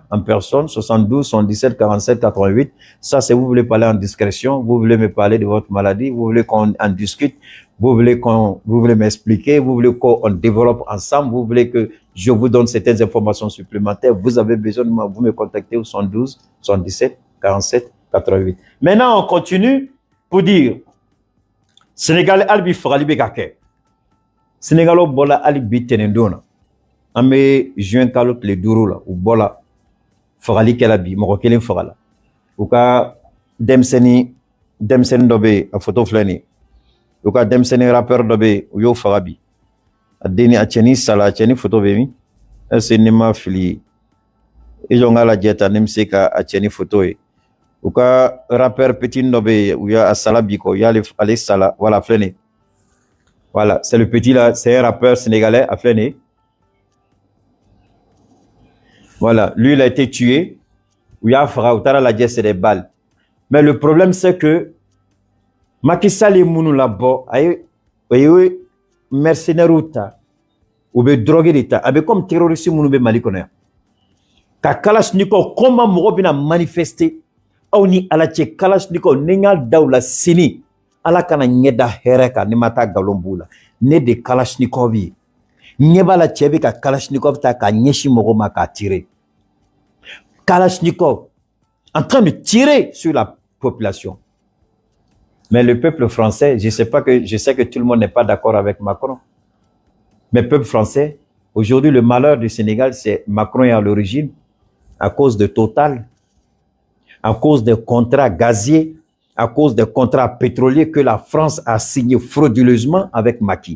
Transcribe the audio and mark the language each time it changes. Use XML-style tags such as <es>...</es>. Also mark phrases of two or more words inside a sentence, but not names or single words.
<fr>en personne 72 77 47 88 ça c'est vous voulez parler en discrétion vous voulez me parler de votre maladie vous voulez qu'on en discute vous voulez m'expliquer vous voulez qu'on développe ensemble vous voulez que je vous donne certaines informations supplémentaires vous avez besoin de moi vous me contactez au 72 77 47 88 maintenant on continue pour dire Sénégal</fr> <bm>albi fagali bɛ ka kɛ Sénégalo bɔla hali bi tɛnɛndon na an bɛ juin kalo tile 5 la u bɔla fagali kɛla bi mɔgɔ kelen fagala u ka denmisɛnnin dɔ bɛ yen a photo filɛ nin ye u ka denmisɛnnin rappeur dɔ bɛ yen u y'o faga bi a den a cɛnin sala a cɛnin photo bɛ min</bm> <fr>est-ce que</fr> <bm>ne ma fili i jɔ n k'a lajɛ ta ne bɛ se ka a cɛnin photo ye u ka rappeur petit dɔ bɛ yen u y'a sala bi kɔ u y'ale sala voilà filɛ nin ye</bm> <fr>voilà c'est le petit là c'est un rappeur sénégalais</fr> <bm>a filɛ nin ye</bm> <fr>voilà lui il a été tué</fr> <bm>u y'a faga u taara lajɛ</bm> <fr>c'est des balles mais le problème c'est que Macky Sall</fr> <bm>ye minnu labɔ a ye mercenaires ta u bɛ drogue de ta a bɛ</bm> <fr>comme terroriste</fr> <bm>minnu bɛ Mali kɔnɔ yan ka Kalashnikov comment mɔgɔ bɛna manifester aw ni ala cɛ Kalashnikov ne y'a da u la sini ala kana ɲɛ da hɛrɛ kan ne ma taa nkalon b'u la ne de Kalashnikov ye ɲɛ b'a la cɛ bɛ ka Kalashnikov ta k'a ɲɛsin mɔgɔ ma k'a tirer Kalashnikov</bm> <fr>en train de tirer sur la population. Mais le peuple français, je sais que tout le monde n'est pas d'accord avec Macron. Mais le peuple français, aujourd'hui, le malheur du Sénégal, c'est Macron est à l'origine, à cause de Total, à cause des contrats gaziers, à cause des contrats pétroliers que la France a signés frauduleusement avec Macky.</fr>